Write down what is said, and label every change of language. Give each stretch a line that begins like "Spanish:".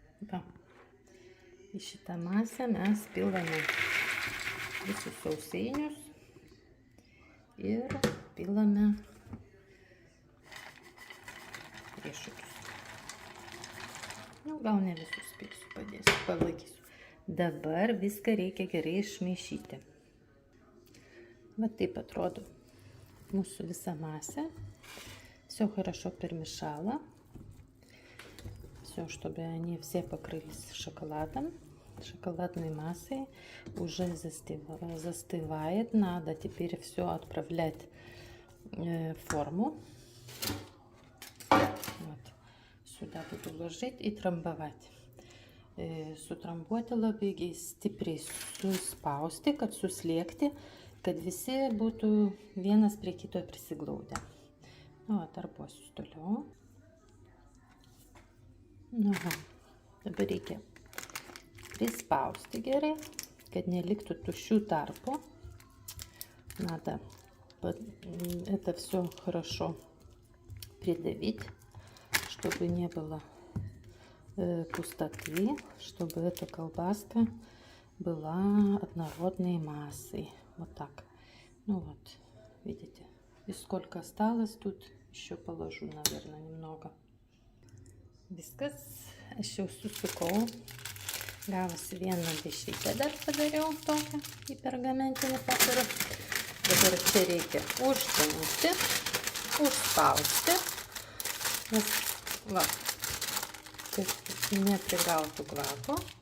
Lithuanian: Va. Į šitą masę mes pilame visus sausainius ir pilame riešutus. Nu, gal ne visus pilsiu, padėsiu, palaikysiu. Dabar viską reikia gerai išmaišyti. Va taip atrodo mūsų visa masė.
Russian: Все хорошо перемешала. Все, чтобы они все покрылись шоколадом, шоколадной массой, уже застывает. Надо теперь все отправлять в форму. Вот. Сюда буду ложить и трамбовать.
Lithuanian: Sutrambuoti labai stipriai suspausti, kad suslėgti, kad visi būtų vienas prie kito prisiglaudę. Nu, tarpuosius toliau. Nu, dabar reikia prispausti gerai, kad neliktų tuščių tarpų.
Russian: Надо это все хорошо придавить, чтобы не было пустоты, чтобы эта колбаска была однородной массой. Вот так. Ну вот, видите. И сколько осталось тут, еще положу, наверное, немного.
Lithuanian: Viskas, aš jau susukau, gavosi vieną dešrytę dar padariau tokią į pergamentinį popierių. Dabar čia reikia užtempti, užspausti, nes va, kad neprigautų kvapo.